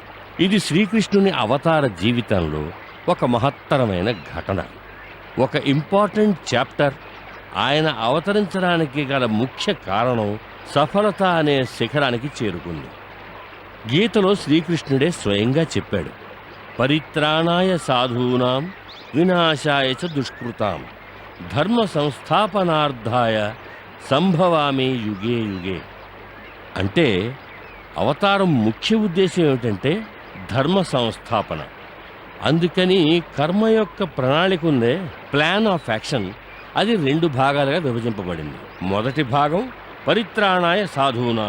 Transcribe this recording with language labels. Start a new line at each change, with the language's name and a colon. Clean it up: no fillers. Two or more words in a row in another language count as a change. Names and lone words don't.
Telugu: ఇది శ్రీకృష్ణుని అవతార జీవితంలో ఒక మహత్తరమైన ఘటన, ఒక
English: important chapter.
Telugu: ఆయన అవతరించడానికి గల ముఖ్య కారణం సఫలత అనే శిఖరానికి చేరుకుంది. గీతలో శ్రీకృష్ణుడే స్వయంగా చెప్పాడు,
Sanskrit: పరిత్రాణాయ సాధూనాం వినాశాయ చ దుష్కృతాం ధర్మ సంస్థాపనార్థాయ సంభవామి యుగే యుగే.
Telugu: అంటే అవతారం ముఖ్య ఉద్దేశం ఏమిటంటే ధర్మ సంస్థాపన. అందుకని కర్మ యొక్క ప్రణాళిక ఉందే,
English: plan of action,
Telugu: అది 2 భాగాలుగా విభజింపబడింది. మొదటి భాగం
Sanskrit: పరిత్రాణాయ సాధూనాం.